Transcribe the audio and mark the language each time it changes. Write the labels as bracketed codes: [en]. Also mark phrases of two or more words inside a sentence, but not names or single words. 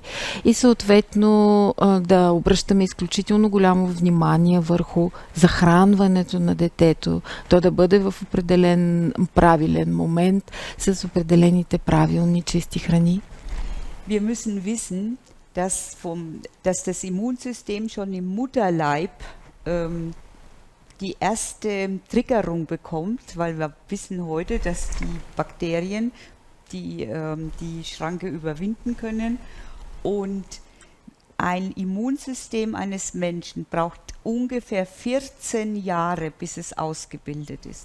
[bg] И съответно да обръщаме изключително голямо внимание върху захранването на детето, то да бъде в определен правилен момент с определените правилни чисти храни. [de] Wir müssen wissen, dass das Immunsystem schon im Mutterleib die erste Triggerung bekommt, weil wir wissen heute, dass die Bakterien die Schranke überwinden können, und ein Immunsystem eines Menschen braucht ungefähr 14 Jahre, bis es ausgebildet ist.